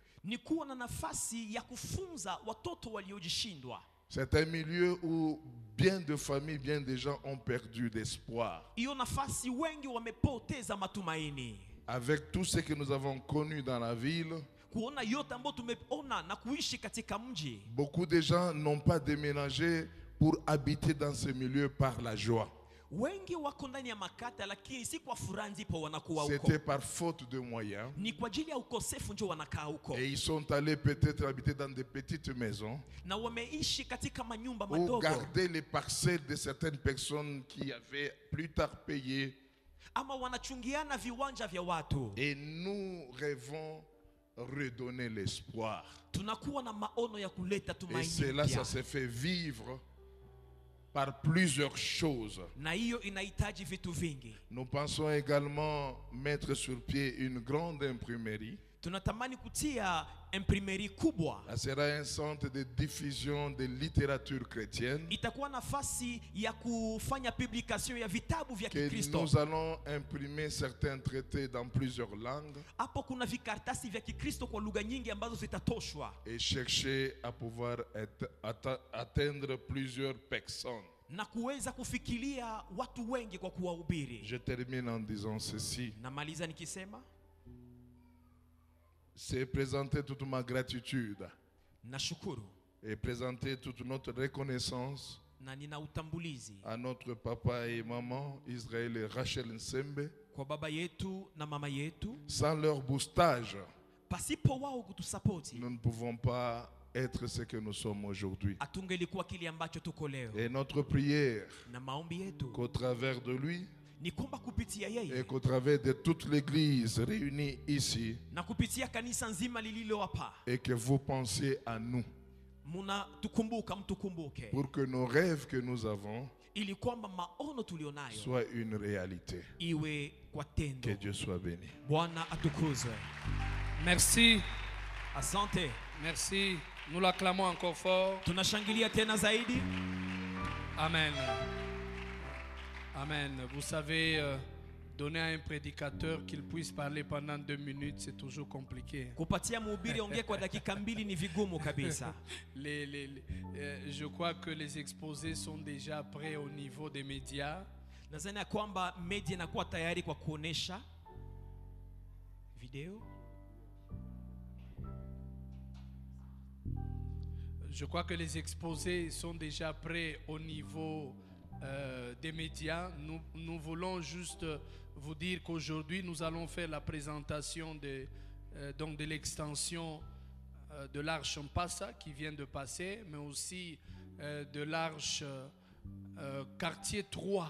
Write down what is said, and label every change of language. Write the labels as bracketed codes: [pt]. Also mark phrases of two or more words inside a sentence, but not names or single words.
[sw] ni kuwa na nafasi ya kufunza watoto waliojishindwa. [fr] C'est un milieu où bien de familles, bien de gens ont perdu d'espoir. [sw] Hiyo nafasi wengi wamepoteza matumaini. [fr] Avec tout ce que nous avons connu dans la ville, [sw] Kuona yote ambayo tumeona na kuishi katika mji. [fr] beaucoup de gens n'ont pas déménagé pour habiter dans ce milieu par la joie. [sw] Wengi wako ndani ya makata lakini si kwa furaha ndipo wanakuwa huko. [fr] C'était par faute de moyens. [sw] Ni kwa ajili ya ukosefu ndio wanakaa huko. [fr] Et ils sont allés peut-être habiter dans des petites maisons. [sw] Na wameishi katika manyumba [fr] Ou [sw] madogo. [fr] garder les parcelles de certaines personnes qui avaient plus tard payé. [sw] Ama wanachungiana viwanja vya watu. [fr] Et nous rêvons redonner l'espoir. [sw] Tunakuwa na maono ya kuleta [fr] Et [sw] tumaini. [fr] cela, ça se fait vivre par plusieurs choses. [sw] Na hiyo inahitaji vitu vingi. [fr] Nous pensons également mettre sur pied une grande imprimerie. [sw] Tunatamani kutia imprimerie kubwa. [fr] Ça sera un centre de diffusion de littérature chrétienne. [sw] Itakuwa nafasi ya kufanya publication ya vitabu vya [fr] Que [sw] Kikristo. [fr] nous allons imprimer certains traités dans plusieurs langues. [sw] Hapo kuna vikartasi vya Kikristo kwa lugha nyingi ambazo zitatoshwa. [fr] Et chercher à pouvoir atteindre plusieurs personnes. [sw] Na kuweza kufikiria watu wengi kwa kuwahubiri. [fr] Je termine en disant ceci. [sw] Namaliza nikisema, [fr] c'est présenter toute ma gratitude [sw] nashukuru [fr] et présenter toute notre reconnaissance [sw] na nina utambulizi [fr] à notre papa et maman Israël et Rachel Nsembe. [sw] kwa baba yetu na mama yetu. [fr] Sans leur boostage, [sw] Pasipo wao kutusapoti, [fr] nous ne pouvons pas être ce que nous sommes aujourd'hui. [sw] atungelikuwa kile ambacho tuko leo. [fr] Et notre prière, [sw] Na maombi yetu [fr] qu'au travers de lui [sw] ni kwamba kupitia [fr] et [sw] yeye [fr] qu'au travers de toute l'église réunie ici, [sw] na kupitia kanisa nzima lililo hapa, [fr] et que vous pensiez à nous, [sw] muna tukumbuka, mtukumbuke, [fr] pour que nos rêves que nous avons [sw] ili kwamba maono tulionayo [fr] soient une réalité. [sw] iwe kwa tendo. [fr] Que Dieu soit béni. [sw] Bwana atukuzwe. [fr] Merci. [sw] Asante. [fr] Merci. Nous l'acclamons encore fort. [sw] Tunashangilia tena zaidi. Amen. Amen. [fr] Vous savez, donner à un prédicateur qu'il puisse parler pendant 2 minutes, c'est toujours compliqué. [sw] Kupatia mhubiri ongee kwa dakika 2 ni vigumu kabisa. [fr] Je crois que les exposés sont déjà prêts au niveau des médias. [sw] Nadhani ya kwamba media inakuwa tayari kwa kuonesha video. [fr] Je crois que les exposés sont déjà prêts au niveau des médias. Nous voulons juste vous dire qu'aujourd'hui, nous allons faire la présentation de l'extension de l'arche Mpassa qui vient de passer, mais aussi de l'arche quartier 3.